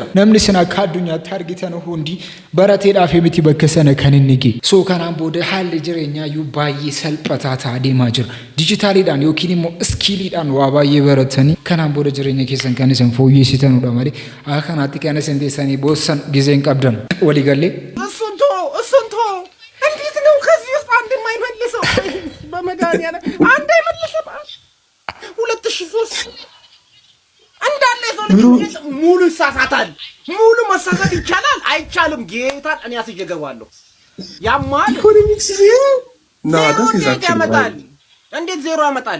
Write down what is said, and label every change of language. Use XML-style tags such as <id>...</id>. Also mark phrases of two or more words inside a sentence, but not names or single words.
<om>Namni isin akka addunyaatti argitan hundi barateedhaaf miti bakka sana kan inni ga'e. So kanaan booda haalli jireenyaa iyyuu baay'ee salphataa ta'aa deemaa jira. Dijitaaliidhaan yookiin immoo iskiiliidhaan waa baay'ee baratanii kanaan booda jireenya keessan kan isin fooyyessitanudha malee akka kanaatti kan isin teessanii boossan giseen qabdan walii gallee.</om> <am>እሱንቶ እንዴት ነው ከዚህ ውስጥ አንድ የማይመልሰው? በመድኃኒዓለም አንድ አይመልስም። 2003 እንዳለ ሰው ሙሉ ይሳሳታል። ሙሉ መሳሳት ይቻላል አይቻልም? ጌታን እኔ አስጀገባለሁ። ያማል ኢኮኖሚክስ ያመጣል። እንዴት ዜሮ ያመጣል?</am>